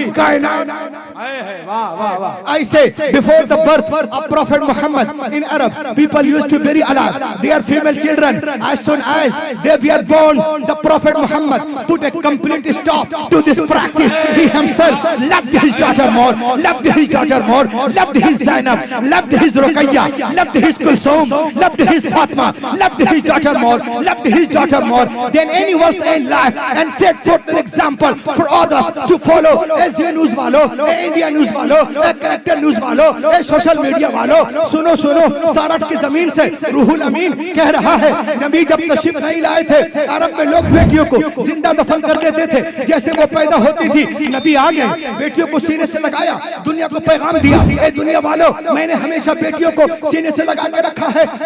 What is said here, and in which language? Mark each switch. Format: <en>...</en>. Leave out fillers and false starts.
<en>कायनात ऐसे before the birth of prophet Muhammad in Arab people used to bury alive their female children as soon as they were born. The prophet Muhammad put a complete stop to this practice. He himself loved his daughter more, loved his Zainab, loved his Ruqayya, loved his Kulsum, loved his Fatma, loved his daughter more than anyone else in life, and set forth an example for others to follow.</en> <hi>As you news वालों, India news वालों, character news वालों, social media वालों, सुनो सारठ की जमीन से रूहुल अमीन कह रहा है, नबी जब तशरीफ नहीं लाए थे अरब में लोग बेटियों को जिंदा दफन कर देते थे। जैसे वो पैदा होती थी नबी आ गए, बेटियों को सीने से लगाया, दुनिया को पैगाम दिया, ए दुनिया वालों, मैंने हमेशा बेटियों को सीने से लगा के रखा है।</hi>